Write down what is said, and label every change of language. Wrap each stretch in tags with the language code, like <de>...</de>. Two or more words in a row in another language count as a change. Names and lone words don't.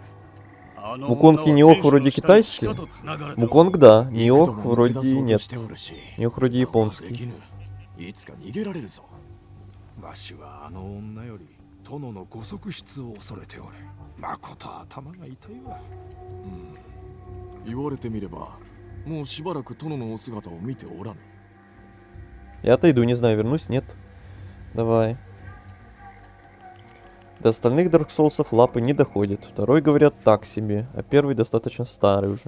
<ru>Муконг и Ниох вроде китайские. Муконг, да. Ниох вроде нет. Ниох вроде японский.</ru> <ja>いつか逃げられるぞ。わしはあの女より殿のご側室を恐れておる。まこと頭が痛いわ。言われてみれば、もうしばらく殿のお姿を見ておらぬ。</ja> <ru>Я отойду, не знаю, вернусь, нет. Давай. До остальных Dark Souls'ов лапы не доходят. Второй, говорят, так себе, а первый достаточно старый уже.</ru>